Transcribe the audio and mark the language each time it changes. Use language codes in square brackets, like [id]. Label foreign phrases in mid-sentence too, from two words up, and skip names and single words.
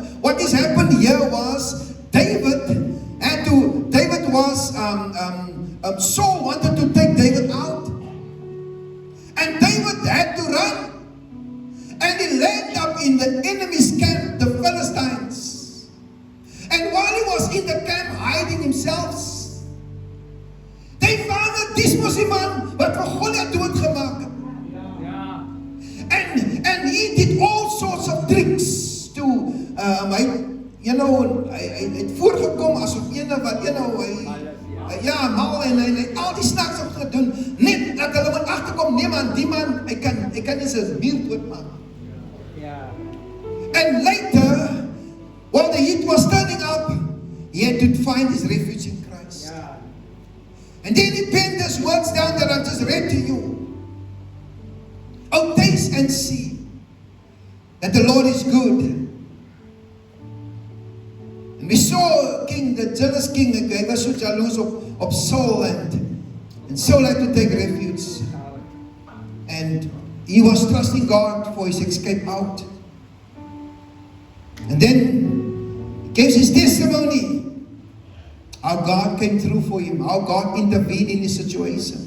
[en] What has happened here was Saul wanted to take David out. And David had to run. And he landed up in the enemy's camp, the Philistines. And while he was in the camp hiding himself, they found that this was the man [af] wat vir Goliath doodgemaak het. [en] And he did all sorts of tricks to [af] hy het voorgekom asof ene wat mal en hy het al die snaaks op gedoen net dat hulle moet agterkom, nee man, die man hy kan nie sy miel doodmaak. [en] And later, while the heat was turning up, he had to find his refuge in Christ. And then he penned these words down that I've just read to you. Oh, taste and see that the Lord is good. And we saw the jealous king, [af] hy was so jaloers op Saul, [en] and Saul had to take refuge. And he was trusting God for his escape out. And then he gave his testimony. How God came through for him. How God intervened in his situation.